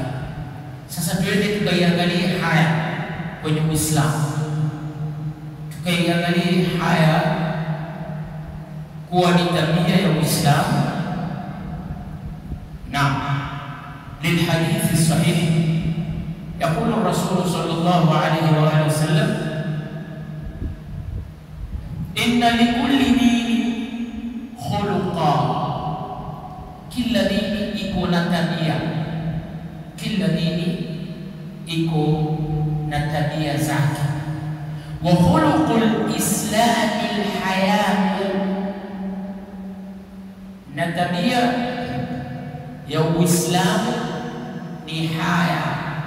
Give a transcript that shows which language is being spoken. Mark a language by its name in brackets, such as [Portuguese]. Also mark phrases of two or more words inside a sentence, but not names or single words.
[Swahili] Sasa tuende tukaiangalie haya kwenye Uislamu, tukaiangalie haya kuwa ni tabia ya Uislamu. [Arabic] نعم، للحديث الصحيح يقول الرسول صلى الله عليه وآله وسلم إن لكل دين خلقا. كل دين يكون [Swahili] tabia, kila dini iko na tabia zake. [Arabic] وخلق الإسلام الحياء, [Swahili] na tabia ya Uislamu ni haya.